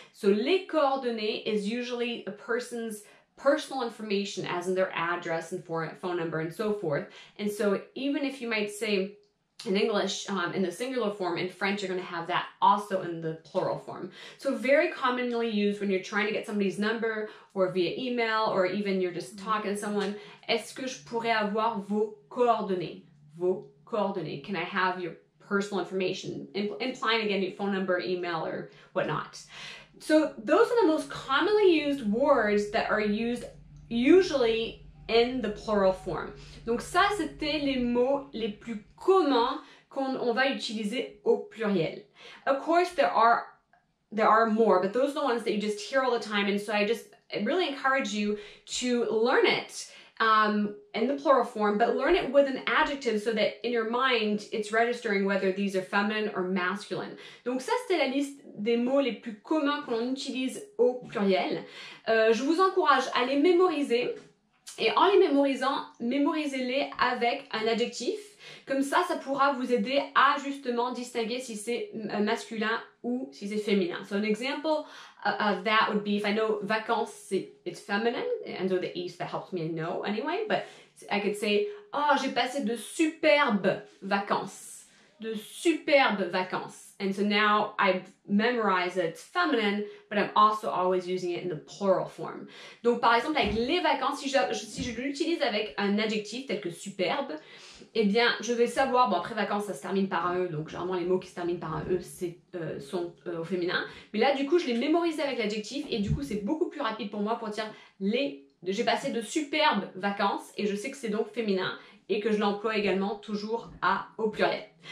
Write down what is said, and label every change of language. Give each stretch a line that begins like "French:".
English: So les coordonnées is usually a person's personal information, as in their address and phone number and so forth. And so even if you might say in English, in the singular form, in French, you're going to have that also in the plural form. So very commonly used when you're trying to get somebody's number or via email, or even you're just talking to someone.
French: Est-ce que je pourrais avoir vos coordonnées? Vos coordonnées.
English: Can I have your personal information? Implying again your phone number, email, or whatnot. So those are the most commonly used words that are used usually in the plural form.
French: Donc ça, c'était les mots les plus communs qu'on va utiliser au pluriel.
English: Of course, there are more, but those are the ones that you just hear all the time, and so I really encourage you to learn it in the plural form, but learn it with an adjective so that in your mind, it's registering whether these are feminine or masculine.
French: Donc ça, c'était la liste des mots les plus communs qu'on utilise au pluriel. Je vous encourage à les mémoriser. Et en les mémorisant, mémorisez-les avec un adjectif. Comme ça, ça pourra vous aider à justement distinguer si c'est masculin ou si c'est féminin.
English: So an example of that would be, if I know vacances, it's feminine, and so the is that helps me know anyway, but I could say, oh,
French: j'ai passé de superbes vacances. De superbes vacances.
English: And so now I've memorized that it's feminine, but I'm also always using it in the plural form.
French: Donc par exemple, avec les vacances, si je l'utilise avec un adjectif tel que superbe, eh bien, je vais savoir, bon après vacances, ça se termine par un E, donc généralement les mots qui se terminent par un E sont au féminin. Mais là, du coup, je l'ai mémorisé avec l'adjectif, et du coup, c'est beaucoup plus rapide pour moi pour dire j'ai passé de superbes vacances, et je sais que c'est donc féminin, et que je l'emploie également toujours au pluriel.